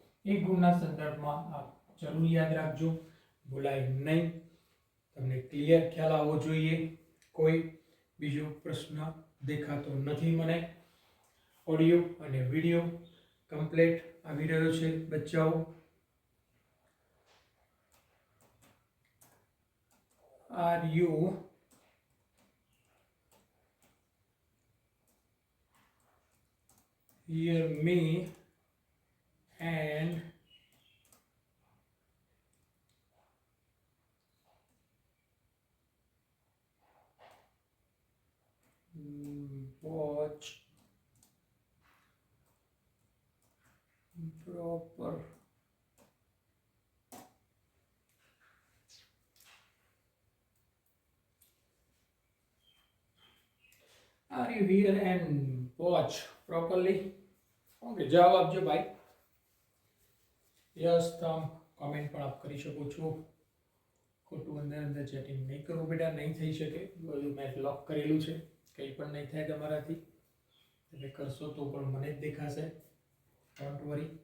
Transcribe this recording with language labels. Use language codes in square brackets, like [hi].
[gu] એ ગુણના સંદર્ભમાં આપ જરૂર યાદ રાખજો, ભૂલાય નહીં. તમને ક્લિયર ખ્યાલ આવવો જોઈએ. કોઈ બીજો પ્રશ્ન દેખાતો નથી મને. ઓડિયો અને વિડિયો કમ્પ્લીટ આવી રહ્યો છે બચ્ચાઓ. [en] Are you hear me and watch proper Are you here and watch properly? [gu] Okay, જવાબ આપજો ભાઈ. યસ તમ કમેન્ટ પણ આપ કરી શકો છો. ખોટું અંદર ચેટિંગ નહીં કરવું બેટા, નહીં થઈ શકે. બધું મેં લોક કરેલું છે, કંઈ પણ નહીં થાય તમારાથી. એટલે કરશો તો પણ મને જ દેખાશે. [en] Don't worry.